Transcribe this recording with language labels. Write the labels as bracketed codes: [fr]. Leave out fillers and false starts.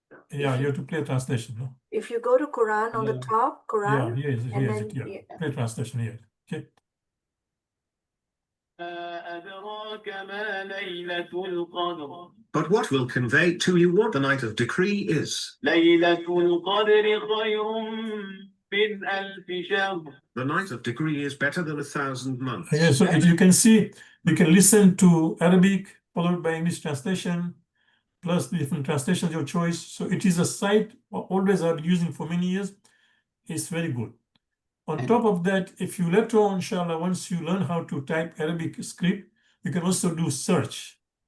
[en] Yeah, you have to play translation. No? If you go to Quran on the top, Yeah, Quran, here is it. and Here is then it. Yeah, play translation here. Okay. [ar] أدراك ما ليلة القدر [en] But what will convey to you what the night of decree is? [ar] ليلة القدر خير من ألف شهر. [en] The night of decree is better than 1,000 months. Yeah, so you can see, you can listen to Arabic followed by English translation, plus the different translations of your choice. So it is a site always I've been using for many years. It's very good. On top of that, if you later on, inshallah, once you learn how to type Arabic script, you can also do search.